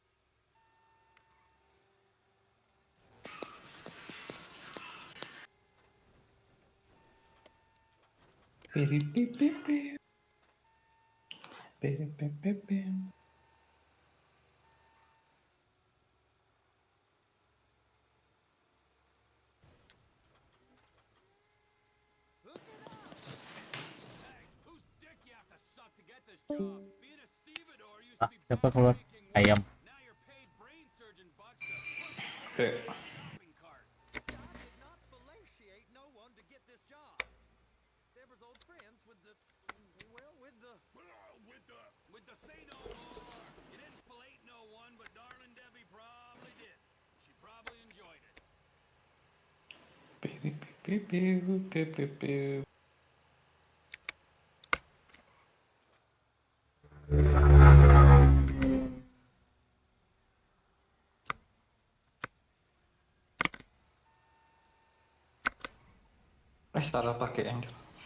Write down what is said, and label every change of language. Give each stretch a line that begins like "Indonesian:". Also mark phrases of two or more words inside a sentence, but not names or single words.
English: Piri pi pi pi. Piri pi pi pi. Hook it up. Hey, whose dick you have to suck to get this job? Being a stevedore used to Ah, be
Malay: siapa keluar?
English: backbreaking work. Ayam. Now you're paid brain surgeon bucks to push Okay. a shopping cart. I did not fellatiate no one to get this job. Deborah's old friends with the say no more. You didn't fillet no one, but darling Debbie probably did. She probably enjoyed it. Piri pi pi pi pi pi.
Malay: Salah pakai Angel.